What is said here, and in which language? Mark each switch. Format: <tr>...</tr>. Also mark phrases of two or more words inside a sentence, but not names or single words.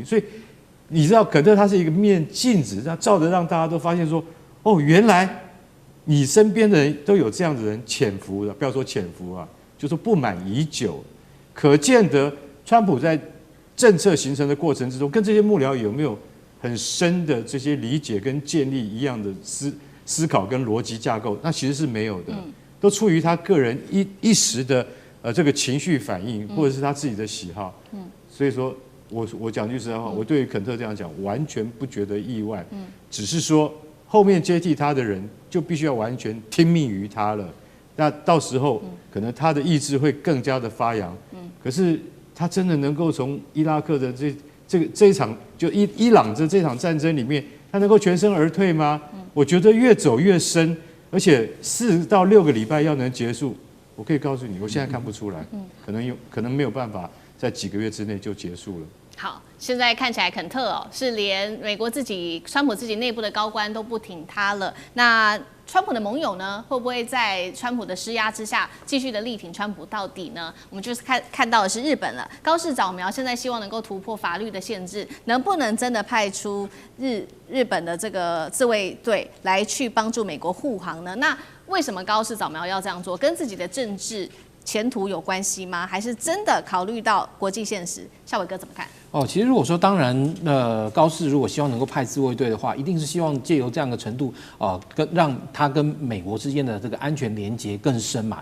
<zh>所以你知道肯特他是一個面鏡子，他照着讓大家都發現說，哦，原來你身邊的人都有這樣的人潛伏的，不要說潛伏啊，就說不滿已久。可見得川普在政策形成的過程之中，跟這些幕僚有沒有很深的這些理解跟建立一樣的思考跟邏輯架構？那其實是沒有的，都出於他個人一時的這個情緒反應，或者是他自己的喜好。所以說我講句實在話，我對於肯特這樣講完全不覺得意外，只是說後面接替他的人就必須要完全聽命於他了。那到時候可能他的意志會更加的發揚。可是他真的能夠從伊拉克的這一场就伊朗的這場戰爭裡面，他能夠全身而退嗎？我覺得越走越深，而且4到6個禮拜要能結束，我可以告訴你，我現在看不出來，可能沒有辦法在幾個月之內就結束了。好，現在看起來肯特是連美國川普自己內部的高官都不挺他了。那川普的盟友呢，会不会在川普的施壓之下继續的力挺川普到底呢？我們就是看到的是日本了。高市早苗現在希望能夠突破法律的限制，能不能真的派出日本的這個自衛隊來去幫助美國護航呢？那為什麼高市早苗要這樣做？跟自己的政治前途有關係嗎？還是真的考慮到國際現實？孝瑋哥怎麼看？其實如果說當然，高市如果希望能夠派自衛隊的話，一定是希望借由這樣的程度，讓他跟美國之間的這個安全連結更深嘛。</zh>